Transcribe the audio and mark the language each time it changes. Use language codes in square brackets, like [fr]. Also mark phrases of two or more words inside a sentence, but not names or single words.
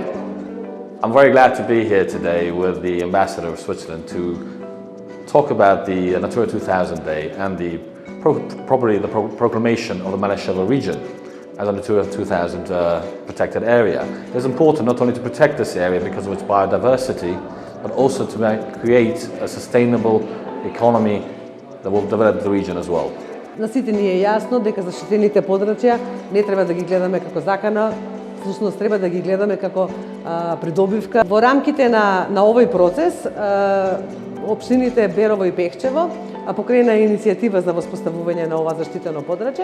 [en] I'm very glad to be here today with the Ambassador of Switzerland to talk about the Natura 2000 Day and probably the proclamation of the Maleševo region as a Natura 2000 protected area. It's important not only to protect this area because of its biodiversity, but also to create a sustainable economy that will develop the region as well. [mk] На сите ни е јасно дека заштитените подрачја не треба да ги гледаме како закана, всушност треба да ги гледаме како придобивка. Во рамките на овој процес, општините Берово и Пекчево покрена иницијатива за воспоставување на ова заштитено подрачје.